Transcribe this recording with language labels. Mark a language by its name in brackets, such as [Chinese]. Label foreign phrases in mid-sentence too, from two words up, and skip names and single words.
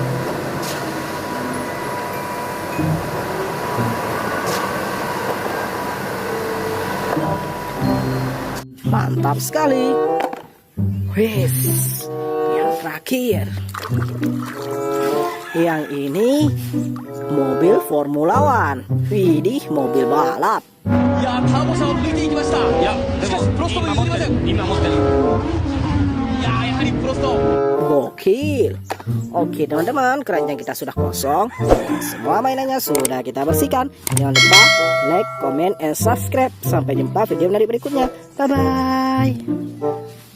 [Indonesian] Mantap sekali. Wis, yang terakhir. Yang ini mobil Formula One. Widih, mobil balap. [Japanese] いやー、ターボ車を抜いていきました。いや、しかしプロストも譲りません。今持ってる。いやー、やはりプロスト。 [Indonesian] Gokil. Oke teman-teman, keranjang kita sudah kosong. Semua mainannya sudah kita bersihkan. Jangan lupa [English] like, comment, and subscribe. [Indonesian] Sampai jumpa video menarik berikutnya. Bye-bye.